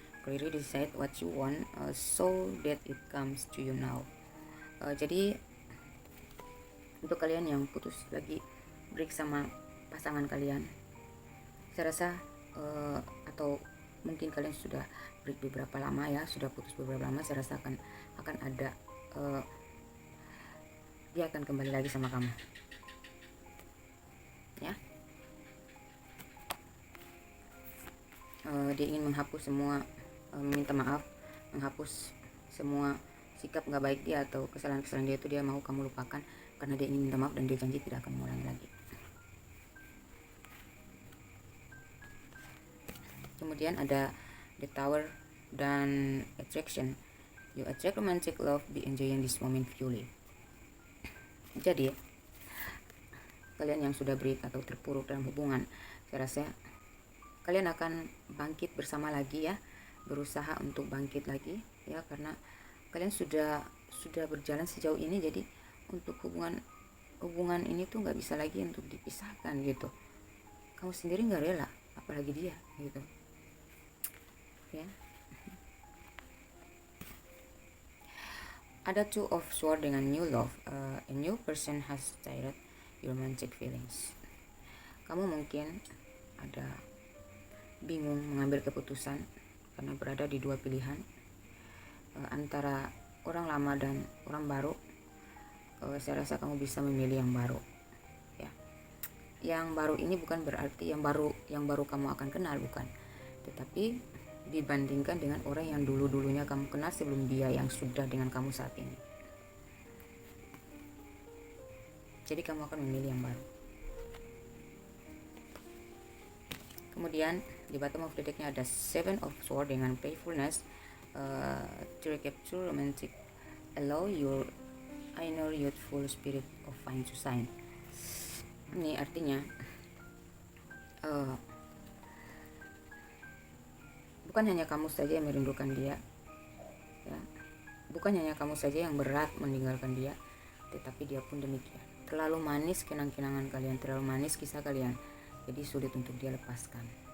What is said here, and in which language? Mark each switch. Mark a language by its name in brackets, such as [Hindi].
[English] Clearly decide what you want so that it comes to you now. [Indonesian] Jadi untuk kalian yang putus lagi break sama pasangan kalian, saya rasa atau mungkin kalian sudah break beberapa lama ya, sudah putus beberapa lama, saya rasa akan ada dia akan kembali lagi sama kamu ya. Dia ingin menghapus semua, meminta maaf, menghapus semua sikap nggak baik dia atau kesalahan-kesalahan dia, itu dia mau kamu lupakan, karena dia ingin minta maaf dan dia janji tidak akan mengulangi lagi. Kemudian ada the Tower dan attraction. [English] You attract romantic love, be enjoying this moment fully. [Indonesian] Jadi kalian yang sudah break atau terpuruk dalam hubungan, saya rasa kalian akan bangkit bersama lagi ya, berusaha untuk bangkit lagi ya, karena kalian sudah berjalan sejauh ini. Jadi untuk hubungan ini tuh nggak bisa lagi untuk dipisahkan gitu. Kamu sendiri nggak rela, apalagi dia gitu ya. Ada Two of Swords dengan new love. [English] A new person has started your romantic feelings. [Indonesian] Kamu mungkin ada bingung mengambil keputusan karena berada di dua pilihan, antara orang lama dan orang baru. Saya rasa kamu bisa memilih yang baru ya. Yang baru ini bukan berarti yang baru kamu akan kenal, bukan, tetapi dibandingkan dengan orang yang dulunya kamu kenal sebelum dia yang sudah dengan kamu saat ini. Jadi kamu akan memilih yang baru. Kemudian di [English] bottom of the decknya [Indonesian] ada Seven of Swords dengan playfulness. [English] To recapture romantic, allow your inner youthful spirit of fine to shine. [Indonesian] Ini artinya bukan hanya kamu saja yang merindukan dia ya, bukan hanya kamu saja yang berat meninggalkan dia, tetapi dia pun demikian. Terlalu manis kenang-kenangan kalian, terlalu manis kisah kalian, jadi sulit untuk dia lepaskan.